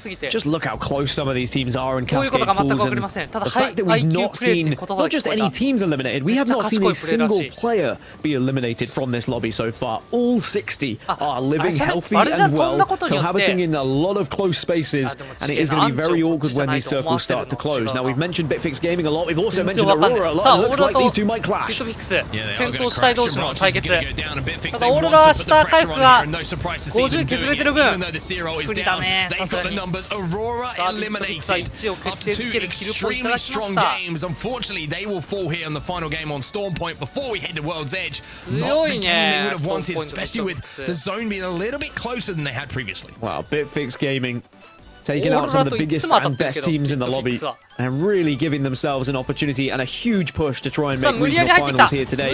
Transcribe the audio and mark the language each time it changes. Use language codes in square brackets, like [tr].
[en] Just look how close some of these teams are in Cascade Falls, and the fact that we've not seen not just any teams eliminated, we have not seen a single player be eliminated from this lobby so far. All 60 are living healthy and well, cohabiting in a lot of close spaces, and it is going to be very awkward when these circles start to close. Now, we've mentioned Bitfix Gaming a lot. We've also mentioned Aurora a lot. It looks like these two might clash. [ja] 戦闘主体同士の対決。ただオーロラ下回復が50削れてる分不利だね、さすがに。さあ、ビットフィクスは1を決定づけるキルポイントが来ました。 [en] Unfortunately, they will fall here in the final game on Storm Point before we head to World's Edge. [ja] 強い [en] Not the game they [ja] ね [en] would have wanted, especially with the zone being a little bit closer than they had previously. Wow, Bitfix Gaming taking out some of the biggest and best teams in the lobby and really giving themselves an opportunity and a huge push to try and make regional finals here today.